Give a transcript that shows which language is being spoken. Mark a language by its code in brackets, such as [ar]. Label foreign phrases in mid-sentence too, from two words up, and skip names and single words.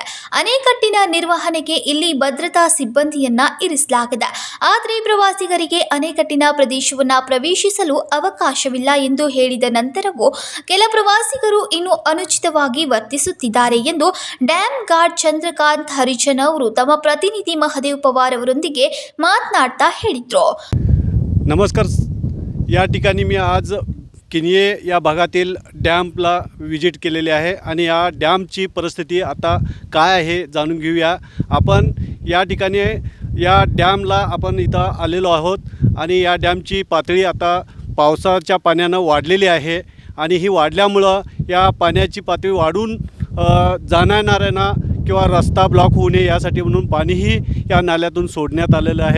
[kn] ಅಣೆಕಟ್ಟಿನ ನಿರ್ವಹಣೆಗೆ ಇಲ್ಲಿ ಭದ್ರತಾ ಸಿಬ್ಬಂದಿಯನ್ನ ಇರಿಸಲಾಗಿದೆ. ಆದರೆ ಪ್ರವಾಸಿಗರಿಗೆ ಅಣೆಕಟ್ಟಿನ ಪ್ರದೇಶವನ್ನ ಪ್ರವೇಶಿಸಲು ಅವಕಾಶವಿಲ್ಲ ಎಂದು ಹೇಳಿದ ನಂತರವೂ ಕೆಲ ಪ್ರವಾಸಿಗರು ಇನ್ನೂ ಅನುಚಿತವಾಗಿ ವರ್ತಿಸುತ್ತಿದ್ದಾರೆ ಎಂದು [en] dam guard [kn] चंद्रकांत हरिजन ಅವರು ತಮ್ಮ ಪ್ರತಿನಿಧಿ ಮಹದೇವ್ ಪವಾರ್ ಅವರೊಂದಿಗೆ ಮಾತನಾಡ್ತಾ ಹೇಳಿದರು. [mr] नमस्कार. या ठिकाणी मी आज किनये या भागातील [en] dam visit [mr] केलेली आहे आणि या डॅमची परिस्थिती आता काय आहे जाणून घेऊया. आपण या ठिकाणी या डॅमला आपण इथं आलेलो आहोत आणि या डॅमची पातळी आता पावसाच्या पाण्यानं वाढलेली आहे आणि ही वाढल्यामुळं या पाण्याची पातळी वाढून जाणाऱ्यांना किंवा रस्ता ब्लॉक होऊ नये यासाठी म्हणून पाणीही या नाल्यातून सोडण्यात आलेलं आहे.